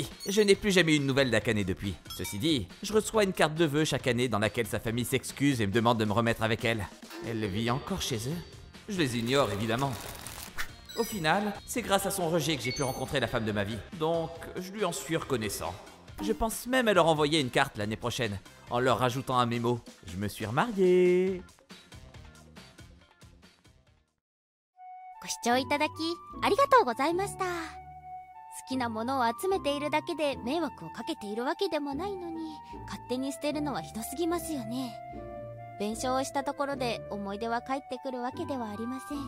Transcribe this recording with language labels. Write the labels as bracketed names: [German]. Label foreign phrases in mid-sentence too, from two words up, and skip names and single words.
[French] Je n'ai plus jamais eu de nouvelles d'Akane depuis. Ceci dit, je reçois une carte de vœux chaque année dans laquelle sa famille s'excuse et me demande de me remettre avec elle. Elle vit encore chez eux? Je les ignore évidemment. Au final, c'est grâce à son rejet que j'ai pu rencontrer la femme de ma vie. Donc, je lui en suis reconnaissant. Je pense même à leur envoyer une carte l'année prochaine, en leur rajoutant un mémo. Je me suis remarié. [Japanese] ご視聴いただきありがとうございました。好きなものを集めているだけで迷惑をかけているわけでもないのに、勝手に捨てるのはひどすぎますよね。弁償をしたところで思い出は返ってくるわけではありません。